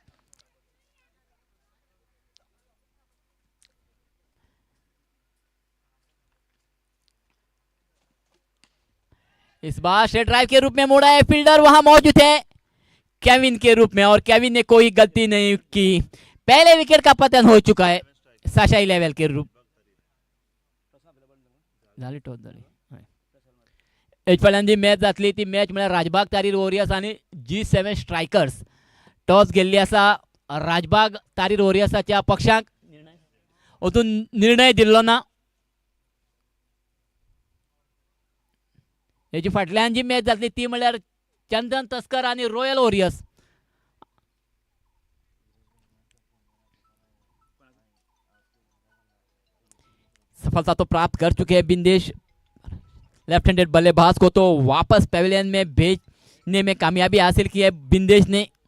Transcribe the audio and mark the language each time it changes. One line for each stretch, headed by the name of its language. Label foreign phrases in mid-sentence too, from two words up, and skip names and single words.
Hindi: इस बार स्ट्रेट ड्राइव के रूप में मोड़ा है। फील्डर वहां मौजूद है केविन के रूप में और केविन ने कोई गलती नहीं की। पहले विकेट का पतन हो चुका है साशाई लेवल के रूप।
Konkani: पहिल्यांदा मॅच जातली ती मॅच म्हळ्यार राजबाग तारीर वॉरियर्स आणि G7 स्ट्रायकर्स टॉस गेल्ली आसा। राजबाग तारीर वॉरियर्साच्या पक्षाक अजून निर्णय दिल्लो ना। हेची फाटल्यान जी मॅच जातली ती म्हळ्यार चंदन तस्कर आणि रॉयल वॉरियर्स।
Hindi: सफलता तो प्राप्त कर चुके हैं बिंदेश। लेफ्ट हैंडेड बल्लेबाज को तो वापस पेविलियन में भेजने में कामयाबी हासिल की है बिंदेश ने।